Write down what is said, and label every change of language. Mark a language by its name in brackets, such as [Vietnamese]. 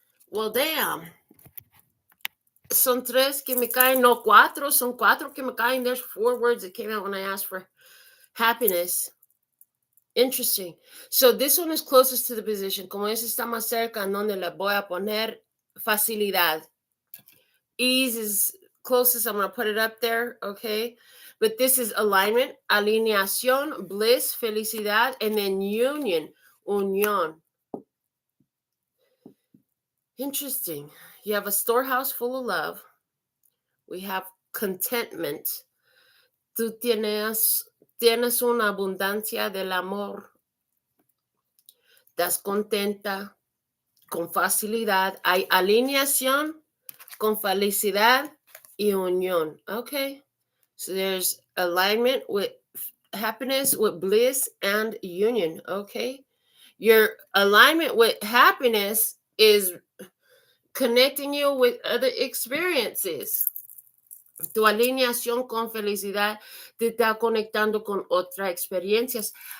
[English] Well, damn. [Spanish] Son tres que me caen, no cuatro, son cuatro que me caen. [English] There's 4 words that came out when I asked for happiness. Interesting. So this one is closest to the position. [Spanish] Como ese está más cerca, en donde le voy a poner facilidad. [English] Ease is closest. I'm going to put it up there, okay? But this is alignment, [Spanish] alineación, [English] bliss, [Spanish] felicidad, [English] and then union, [Spanish] unión. [English] Interesting. You have a storehouse full of love. We have contentment. [Spanish] Tú tienes una abundancia del amor. Estás contenta, con facilidad. Hay alineación, con felicidad y unión. Okay. [English] So there's alignment with happiness, with bliss, and union. Okay. Your alignment with happiness is connecting you with other experiences. [Spanish] Tu alineación con felicidad te está conectando con otras experiencias.